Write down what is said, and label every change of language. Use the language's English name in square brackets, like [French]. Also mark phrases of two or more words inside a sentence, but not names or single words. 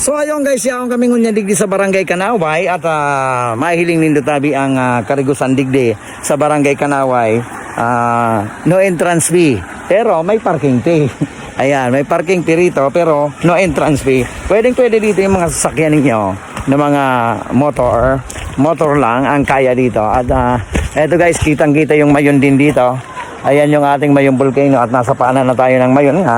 [Filipino] So ayun guys, [Bikol] yaong kami ngunya digdi sa Barangay Kanaway at mahiling nindo tabi ang karigusan digdi sa Barangay Kanaway. [English] No entrance fee, [Filipino] pero may [English] parking fee. [Filipino] Ayan, may [English] parking fee [Filipino] rito pero [English] no entrance fee. [Filipino] Pwede dito yung mga sasakyan ninyo na mga motor lang ang kaya dito. At eto guys, kitang-kita yung mayon din dito. Ayan yung ating Mayon volcano at nasa paanan na tayo ng mayon nga.